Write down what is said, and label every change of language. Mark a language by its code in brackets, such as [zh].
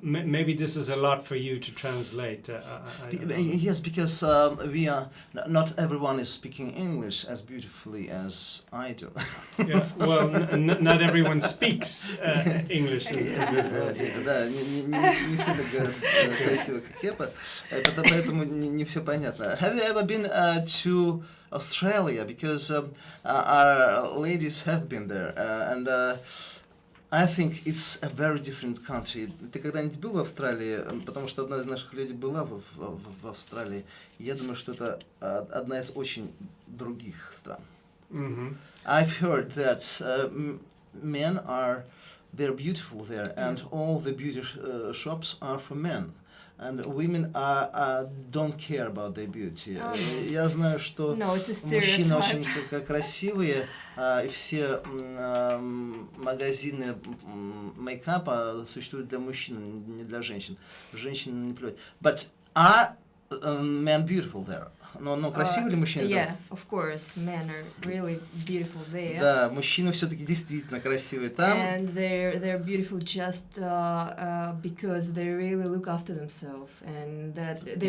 [en] Maybe this is a lot for you to translate. Yes, because we are not everyone is speaking English as beautifully as I do. Yeah, well, not everyone speaks English. [ru] Да, не все так говорят красиво, как я, поэтому не все понятно. [en] Have you ever been to Australia? Because our ladies have been there, and I think it's a very different country. [ru] Ты когда-нибудь был в Австралии? Потому что одна из наших леди была в Австралии. Я думаю, что это одна из очень других стран. [en] Mm-hmm. I've heard that men they're beautiful there, and all the beauty shops are for men. And women don't care about their beauty. [ru] Я знаю, что мужчины очень красивые, и все магазины мейкапа существуют для мужчин, не для женщин. Женщин не плюют. [en] But are men beautiful there? [ru] Но красивые ли мужчины? [en] Yeah, of course, men are really beautiful there. [ru] Да, мужчины все-таки действительно красивые там. [en] And they're beautiful just because they really look after themselves and that they